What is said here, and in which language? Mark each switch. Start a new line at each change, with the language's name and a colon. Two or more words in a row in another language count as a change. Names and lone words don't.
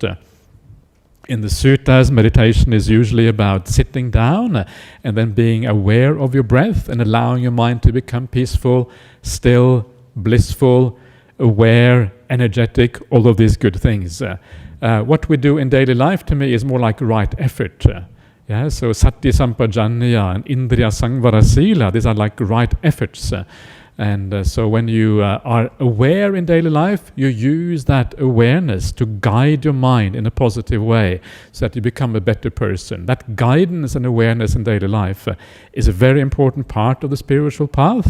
English: In the suttas, meditation is usually about sitting down and then being aware of your breath and allowing your mind to become peaceful, still, blissful, aware, energetic, all of these good things. What we do in daily life, to me, is more like right effort.
Pali: So sati sampajanya and indriya sangvara sila,
English: these are like right efforts. And so when you are aware in daily life, you use that awareness to guide your mind in a positive way so that you become a better person. That guidance and awareness in daily life is a very important part of the spiritual path.